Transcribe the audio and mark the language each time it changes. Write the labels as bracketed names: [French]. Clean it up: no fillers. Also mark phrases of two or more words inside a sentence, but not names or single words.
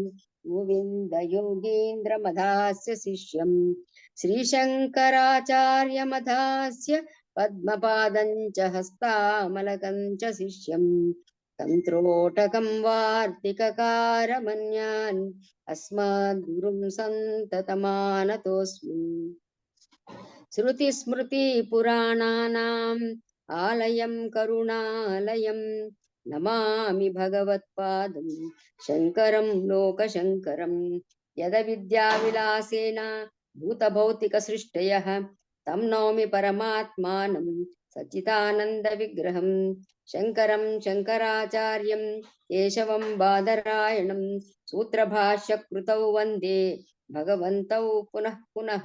[Sanskrit] गोविन्दयोगीन्द्रमधास्य शिष्यं श्रीशङ्कराचार्यमधास्य पद्मपादं च हस्तामलकं च शिष्यं तन्त्रोटकं वार्तिककारमन्यान् अस्मद्गुरुं सन्ततमानतोऽस्मि. श्रुतिस्मृतिपुराणानाम् आलयं करुणालयं నమామి భగవత్పాదం శంకరం లోకశంకరం. యద విద్యా విలాసేన భూతభౌతిక సృష్టయః తం నౌమి పరమాత్మానం సచ్చిదానంద విగ్రహం. శంకరం శంకరాచార్యం కేశవం బాదరాయణం సూత్రభాష్య కృతౌ వందే భగవంతౌ పునః పునః.